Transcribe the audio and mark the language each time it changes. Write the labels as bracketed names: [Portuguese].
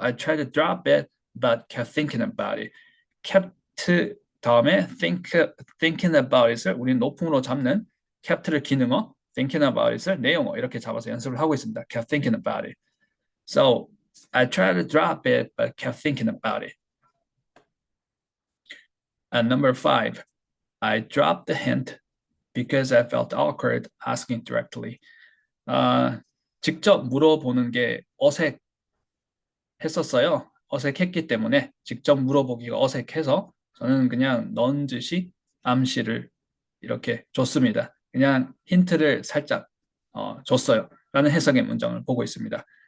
[English] I tried to drop it, but kept thinking about it. [Korean] kept 다음에 [English] thinking about it [Korean] 을 우리는 높음으로 잡는 kept를 기능어, thinking about it을 내용어 이렇게 잡아서 연습을 하고 있습니다. [English] kept thinking about it. So I tried to drop it, but kept thinking about it. And number 5, I dropped the hint because I felt awkward asking directly. [Korean] 직접 물어보는 게 어색했었어요. 어색했기 때문에 직접 물어보기가 어색해서 저는 그냥 넌지시 암시를 이렇게 줬습니다. 그냥 힌트를 살짝 줬어요. 라는 해석의 문장을 보고 있습니다.